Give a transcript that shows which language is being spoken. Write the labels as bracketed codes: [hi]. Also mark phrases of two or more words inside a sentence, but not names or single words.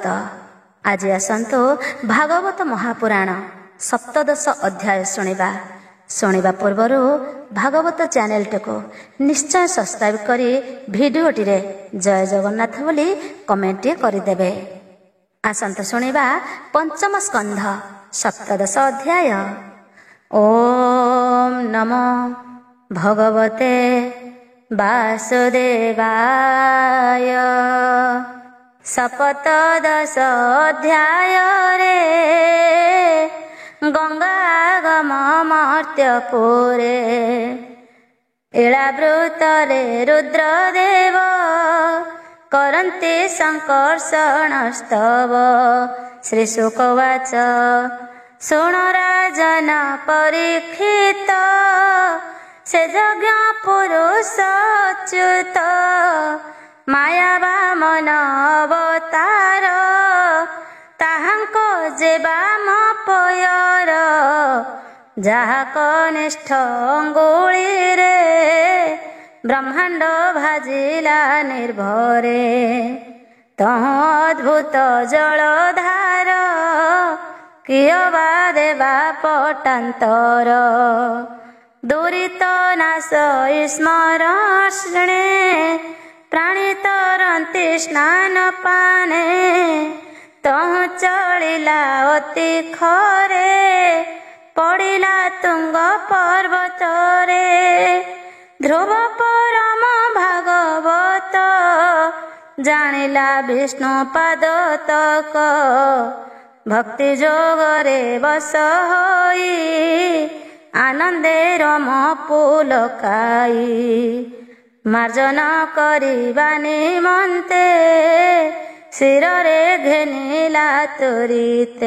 [or] ଆଜ ଆସତୁ ଭାଗବତ ମହାପୁରାଣ ସପ୍ତଦଶ ଅଧ୍ୟାୟ ଶୁଣା ପୂର୍ବର ଭାଗବତ ଚୈନଲ କୁ ନିଶ୍ଚୟ ସବସ୍କ୍ରାଇବ କରି ଭିଡିଓଟି ରେ ଜୟ ଜଗନ୍ନାଥ ବୋଲି କମେଣ୍ଟ କରଦେବେ। ଆସତୁ ଶୁଣା ପଞ୍ଚମ ସ୍କନ୍ଧ ସପ୍ତଦଶ ଅଧ୍ୟାୟ। [sa] ओम नमो भगवते वासुदेवाय। [or] ସପ୍ତଦଶ ଅଧ୍ୟାୟ ରେ ଗଙ୍ଗାଗମ ମର୍ତ୍ୟପୁରେ। ଇଳାବୃତରେ ରୁଦ୍ରଦେବ କରନ୍ତି ସଙ୍କର୍ଷଣସ୍ତବ। ଶ୍ରୀଶୁକବାଚ ଶୃଣ ରାଜନ ପରୀକ୍ଷିତ ସେ ଯଜ୍ଞ ପୁରୁଷ ଅଚ୍ୟୁତ। ମାୟା ବାମନ ଅବତାର ତାହାଙ୍କ ଯେ ବାମ ପୟର। ଯହା କନିଷ୍ଠ ଅଙ୍ଗୁଳି ରେ ବ୍ରହ୍ମାଣ୍ଡ ଭାଜିଲା ନିର୍ଭରେ। ତହ ଅଦ୍ଭୁତ ଜଳଧାର କିୟ ବା ଦେବା ପଟାନ୍ତର। ଦୁରିତ ନାଶ ସ୍ମରଣେ ପ୍ରାଣୀ ତରନ୍ତି ସ୍ନାନ ପାନେ। ତହୁଁ ଚଳିଲା ଅତି ଖରେ ପଡ଼ିଲା ତୁଙ୍ଗ ପର୍ବତରେ। ଧ୍ରୁବ ପରମ ଭାଗବତ ଜାନିଲା ବିଷ୍ଣୁ ପାଦ ତକ। ଭକ୍ତି ଯୋଗରେ ବସ ହୋଇ ଆନନ୍ଦେ ରମ ପୁଲକାଇ। ମାର୍ଜନ କରିବା ନିମନ୍ତେ ଶିରରେ ଘେନିଲା ତୁରିତେ।